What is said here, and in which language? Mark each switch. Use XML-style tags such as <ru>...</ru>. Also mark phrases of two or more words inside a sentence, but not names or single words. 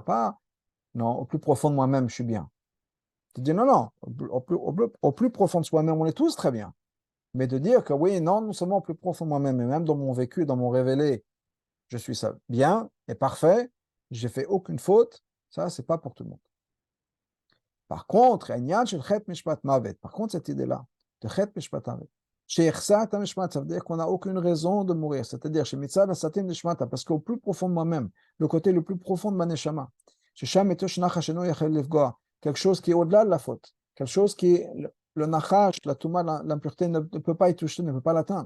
<fr>Pas, non, au plus profond de moi-même, je suis bien. De dire non, au plus profond de soi-même, on est tous très bien. Mais de dire que oui, non seulement au plus profond de moi-même, mais même dans mon vécu, dans mon révélé, je suis ça bien et parfait, j'ai fait aucune faute, ça, c'est pas pour tout le monde. Par contre, cette idée-là, de</fr> <he>חטא משפט מוות,</he> <fr>ça veut dire qu'on n'a aucune raison de mourir. C'est-à-dire, parce qu'au plus profond de moi-même, le côté le plus profond de ma neshama, quelque chose qui est au-delà de la faute, quelque chose qui est le nachash, la touma, l'impureté ne peut pas y toucher, ne peut pas l'atteindre.</fr>